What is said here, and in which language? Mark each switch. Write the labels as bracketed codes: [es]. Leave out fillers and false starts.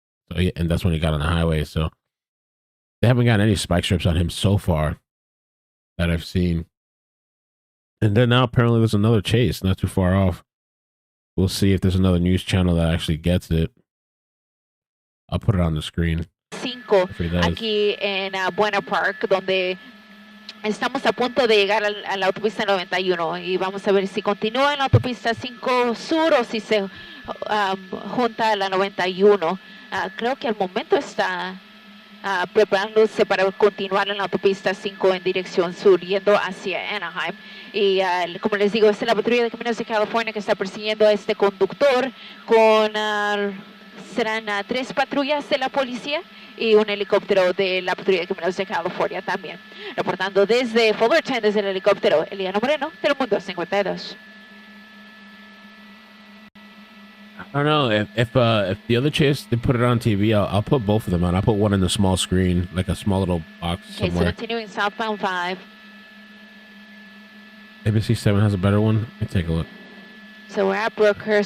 [en] So and that's when he got on the highway. So they haven't gotten any spike strips on him so far that I've seen. And then now apparently there's another chase not too far off. We'll see if there's another news channel that actually gets it. I'll put it on the screen. [es] 5 aquí en Buena Park, donde estamos a punto de llegar a la autopista 91 y vamos a ver si continúa en la autopista 5 Sur o si se junta a la 91. Creo que al momento está preparándose para continuar en la autopista 5 en dirección sur, yendo hacia Anaheim. Y como les digo, esta es la patrulla de Caminos de California que está persiguiendo a este conductor con... serán 3 patrullas de la policía y un helicóptero de la patrulla de Caminos de California también. Reportando desde Fullerton, desde el helicóptero, Eliana Moreno, Telemundo 52. [en] I don't know if the other chase they put it on TV. I'll put both of them on. I'll put one in the small screen, like a small little box somewhere. Okay, so continuing southbound 5. ABC 7 has a better one. Let me take a look. So we're at Brookhurst.